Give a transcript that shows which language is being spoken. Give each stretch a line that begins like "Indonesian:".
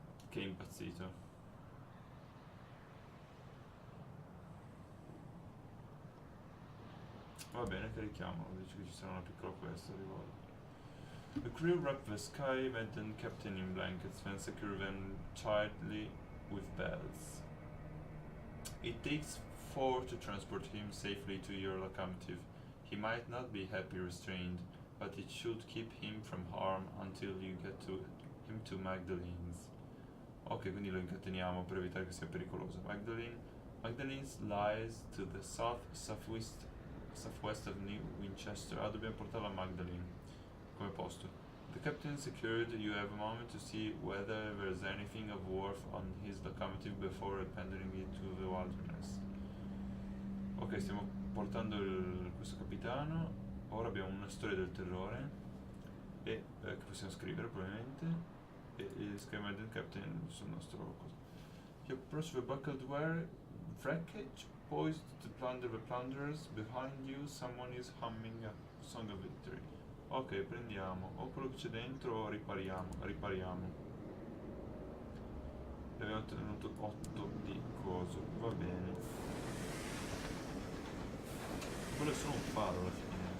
Italian: Che è impazzito. Va bene, carichiamolo, dice che ci sarà una piccola quest a riguardo.
English: The crew wrapped the sky maddened captain in blankets, then secure them tightly with bells. It takes 4 to transport him safely to your locomotive. He might not be happy restrained, but it should keep him from harm until you get him to Magdalene's.
Italian: Ok, quindi lo incateniamo per evitare che sia pericoloso.
English: Magdalene's lies to the southwest of New Winchester.
Italian: Ah, dobbiamo portarlo a Magdalene come posto.
English: The captain secured. You have a moment to see whether there's anything of worth on his locomotive before abandoning it to the wilderness.
Italian: Ok, stiamo portando questo capitano. Ora abbiamo una storia del terrore e che possiamo scrivere probabilmente. E il Sky Madden Captain sul nostro cosa.
English: You approach the buckled wreckage, poised to plunder the plunderers. Behind you someone is humming a song of victory.
Italian: Ok, prendiamo o quello che c'è dentro o ripariamo. Abbiamo ottenuto 8 di coso, va bene. Quello è solo un faro alla fine.